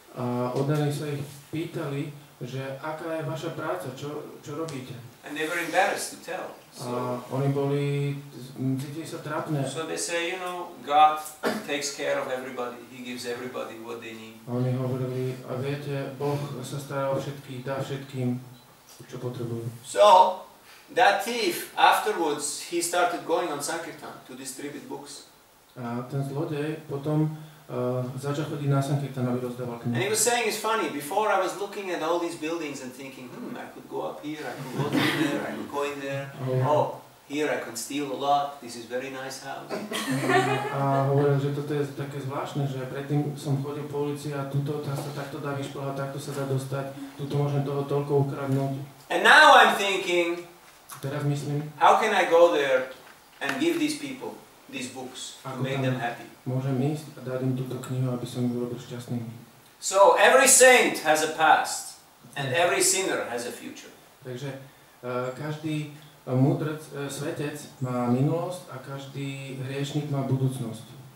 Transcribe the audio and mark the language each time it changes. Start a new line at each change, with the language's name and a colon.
Slovak: A oddaní sa ich pýtali, že aká je vaša práca, čo robíte.
English: And they were embarrassed to tell.
Slovak: A oni cítili sa trápne.
English: So they say, you know, God takes care of everybody. He gives everybody what they need.
Slovak: A oni hovorili, a viete, Boh sa stará o všetkých, dá všetkým, čo potrebujú.
English: So that thief, afterwards, he started going on Sankirtan to distribute books.
Slovak: A ten zlodej potom začal chodiť na Sankirtan, aby rozdával
English: And he
Slovak: knihy.
English: was saying, it's funny, before I was looking at all these buildings and thinking, I could go up here, I could go through there, I could go in there. Oh, here I can steal a lot, this is very nice house.
Slovak: A hovoril, že toto je také zvláštne, že predtým som chodil po ulici a tuto sa takto dá vyšplhať, takto sa dá dostať, tuto môžem toho toľko ukradnúť.
English: And now I'm thinking,
Slovak: Teraz myslím,
English: how can I go there and give these people these books to make them happy?
Slovak: môžem ísť a dať im túto knihu, aby som ich urobil šťastnými.
English: So every saint has a past and every sinner has a future.
Slovak: Takže každý múdrec, svetec má minulosť a každý hriešnik má budúcnosť.